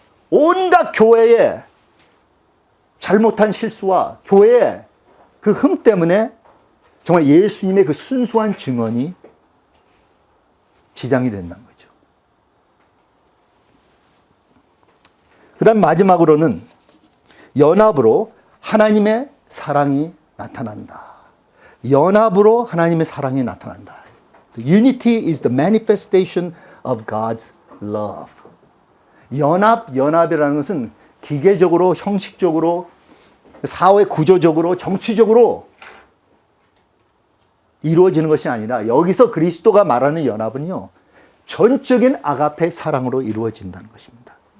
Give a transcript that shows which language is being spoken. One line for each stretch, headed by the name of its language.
Korean: 온갖 교회의 잘못한 실수와 교회의 그 흠 때문에 정말 예수님의 그 순수한 증언이 지장이 된다는 거죠. 그 다음 마지막으로는 연합으로 하나님의 사랑이 나타난다. 연합으로 하나님의 사랑이 나타난다.
English: Unity is the manifestation of God's love.
Korean: 연합이라는 것은 기계적으로, 형식적으로, 사회 구조적으로, 정치적으로 이루어지는 것이 아니라 여기서 그리스도가 말하는 연합은요, 전적인 아가페 사랑으로 이루어진다는 것입니다.